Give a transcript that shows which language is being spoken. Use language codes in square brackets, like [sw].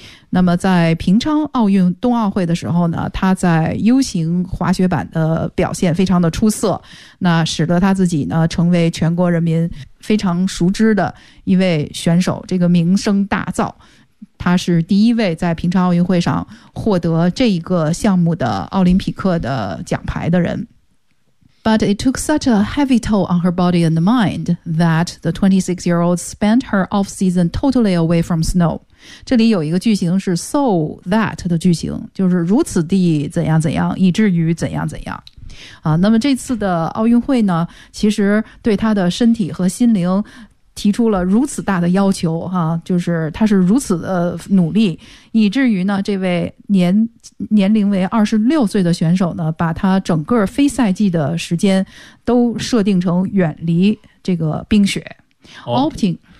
[zh] 那么在平昌奥运冬奥会的时候呢，他在 U 型滑雪板的表现非常的出色，那使得他自己呢成为全国人民非常熟知的一位选手，这个名声大噪。他是第一位在平昌奥运会上获得这一个项目的奥林匹克的奖牌的人。 [en] But it took such a heavy toll on her body and mind that the 26-year-old spent her off-season totally away from snow. [zh] 这里有一个句型是 so that 的句型，就是如此地怎样怎样，以至于怎样怎样。啊，那么这次的奥运会呢，其实对他的身体和心灵提出了如此大的要求哈、啊，就是他是如此的努力，以至于呢，这位年龄为26岁的选手呢，把他整个非赛季的时间都设定成远离这个冰雪、opting。